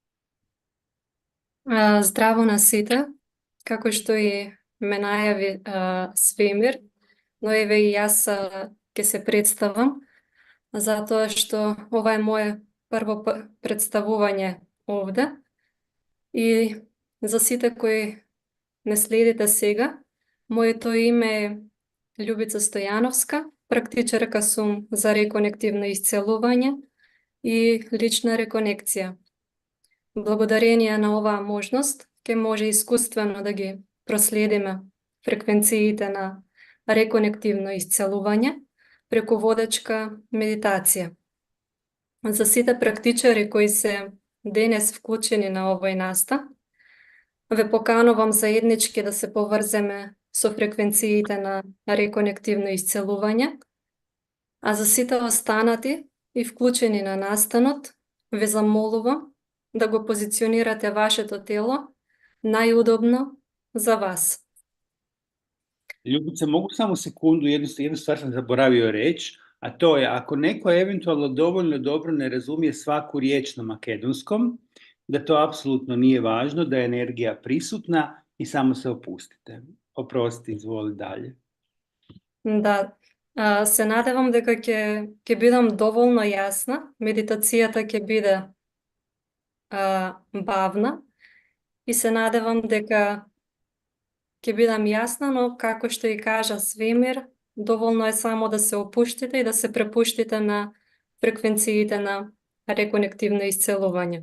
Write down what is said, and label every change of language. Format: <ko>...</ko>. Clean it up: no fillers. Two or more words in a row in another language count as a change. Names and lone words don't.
<mk>Здраво на сите, како што је ме најави свемир, но ево и јас ќе се представам, зато што ово је моје прво представување овде и за сите који не следите сега, моје то име је Љубица Стојановска, практичарка сам за реконективно исцелување и лична реконекција. Благодарение на оваа можност, ке може искуствено да ги проследиме фреквенциите на реконективно исцелување преку водечка медитација. За сите практичари кои се денес вклучени на овој наста, ве поканувам заеднички да се поврземе со фреквенциите на реконективно исцелување, а за сите останати и вклучени на настанот, ве замолувам да го позиционирате вашето тело најудобно за вас.</mk> <sr>Ljubice, mogu samo sekundu, jednu stvar sam zaboravio reći, a to je ako neko eventualno dovoljno dobro ne razumije svaku riječ na makedonskom, da to apsolutno nije važno, da je energija prisutna i samo se opustite. Oprosti, izvoli dalje.</sr> <mk>Да, се надевам дека ќе бидам доволно јасна, медитацијата ќе биде бавна и се надевам дека ќе бидам јасна, но како што и кажа свемир, доволно е само да се опуштите и да се препуштите на фреквенциите на реконективно исцелување.</mk>